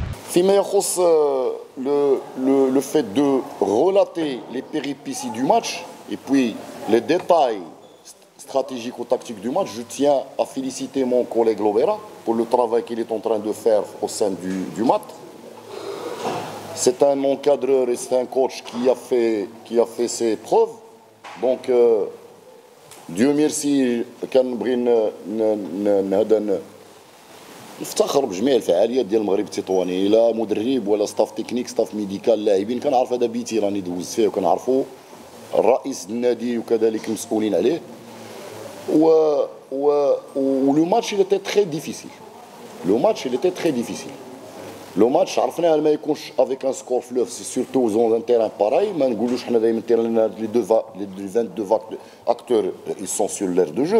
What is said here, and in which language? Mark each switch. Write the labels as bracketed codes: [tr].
[ar] فيما يخص [fr] le fait de relater les péripéties du match et puis les détails stratégiques ou tactiques du match, je tiens à féliciter mon collègue Lobera pour le travail qu'il est en train de faire au sein du MAT. C'est un encadreur et c'est un coach qui a fait ses preuves. Donc Dieu merci [ar] كنبغي نفتخر بجميع الفعاليات ديال المغرب التطواني، لا مدرب ولا ستاف تكنيك ستاف ميديكال لاعبين، كنعرف هذا بيتي راني دوزت فيه وكنعرفوا الرئيس النادي وكذلك المسؤولين عليه. ولو ماتش [fr] il était très difficile. Le match [ar] عرفناه ما يكونش [fr] avec un score fleuve, c'est surtout dans un terrain pareil. [ar] ما نقولوش حنا دائما [fr] les 22 acteurs ils sont sur l'aire de jeu.